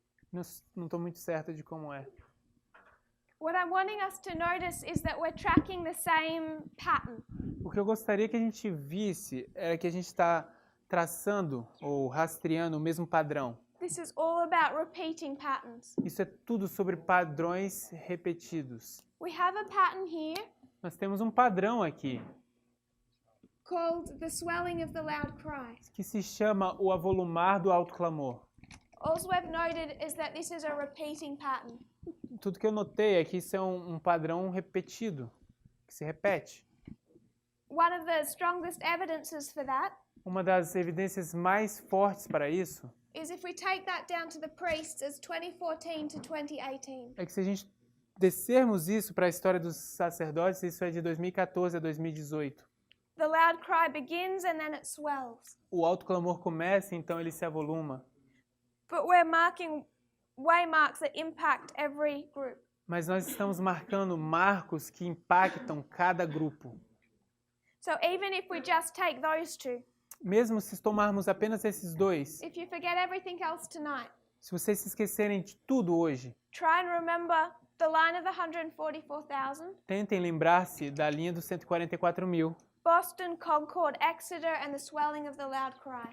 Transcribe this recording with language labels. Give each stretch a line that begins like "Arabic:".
Portuguese: Não estou muito certa de como é.
English: What I'm wanting us to notice is that we're tracking the same pattern.
Portuguese: O que eu gostaria que a gente visse era que a gente está traçando ou rastreando o mesmo padrão.
English: This is all about repeating patterns.
Portuguese: Isso é tudo sobre padrões repetidos.
English: We have a pattern here.
Portuguese: Nós temos um padrão aqui.
English: Called the swelling of the loud cry.
Portuguese: Que se chama o avolumar do alto clamor.
English: All we've noted is that this is a repeating pattern.
Portuguese: Tudo que eu notei é que isso é um padrão repetido, que se repete.
English: One of the strongest evidences for that
Portuguese: Uma das evidências mais fortes para isso
English: is if we take that down to the priests as 2014 to 2018.
Portuguese: é que se a gente descermos isso para a história dos sacerdotes, isso é de 2014 a 2018.
English: The loud cry begins and then it swells.
Portuguese: O alto clamor começa, então ele se avoluma.
English: But we're marking waymarks that impact every group.
Portuguese: Mas nós estamos marcando marcos que impactam cada grupo.
English: So even if we just take those two,
Portuguese: Mesmo se tomarmos apenas esses dois,
English: if you forget everything else tonight,
Portuguese: se vocês se esquecerem de tudo hoje,
English: try and remember the line of the 144,000,
Portuguese: tentem lembrar-se da linha dos 144 mil.
English: Boston, Concord, Exeter, and the swelling of the loud cry.